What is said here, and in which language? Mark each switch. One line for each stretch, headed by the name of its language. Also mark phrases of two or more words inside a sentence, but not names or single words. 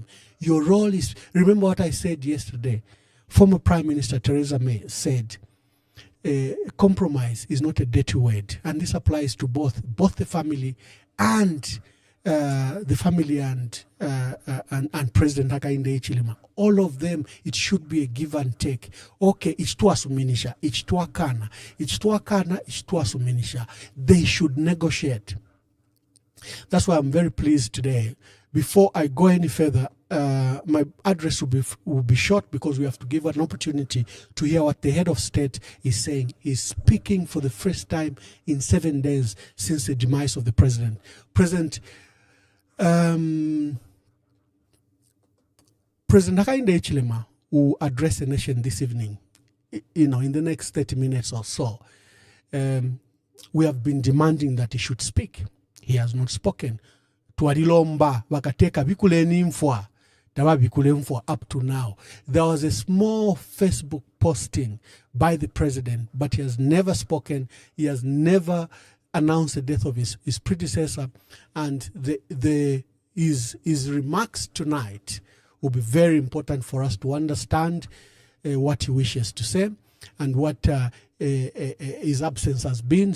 English: Your role is, remember what I said yesterday. Former Prime Minister Theresa May said, compromise is not a dirty word. And this applies to both the family and President Hakainde Hichilema. All of them, it should be a give and take.
Bemba: Okay, ichituasuminisha, ichituakana, ichituasuminisha.
English: They should negotiate. That's why I'm very pleased today. Before I go any further, my address will be short because we have to give an opportunity to hear what the head of state is saying. He's speaking for the first time in 7 days since the demise of the president. President Hakainde Hichilema will address the nation this evening, in the next 30 minutes or so. We have been demanding that he should speak. He has not spoken.
Bemba: Twadilomba wakateka bikule nimfwa.
English: Up to now. There was a small Facebook posting by the president, but he has never spoken. He has never announced the death of his predecessor. And his remarks tonight will be very important for us to understand what he wishes to say and what his absence has been.